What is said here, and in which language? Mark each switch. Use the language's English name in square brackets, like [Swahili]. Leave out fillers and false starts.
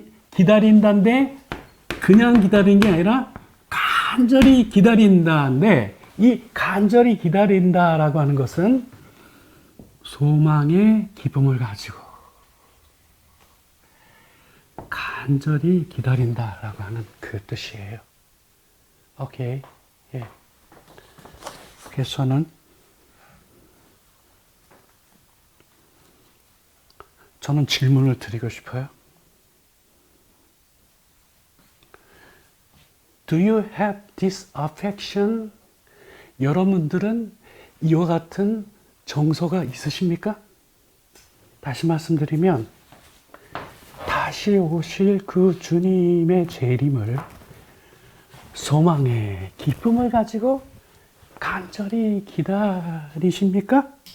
[Korean] 기다린다인데 그냥 기다리는 게 아니라 간절히 기다린다인데, 이 간절히 기다린다라고 하는 것은 소망의 기쁨을 가지고 간절히 기다린다라고 하는 그 뜻이에요. 오케이. 그래서 저는 질문을 드리고 싶어요. [English] Do you have this affection? [Korean] 여러분들은 이와 같은 정서가 있으십니까? 다시 말씀드리면, 다시 오실 그 주님의 재림을 소망의 기쁨을 가지고 간절히 기다리십니까?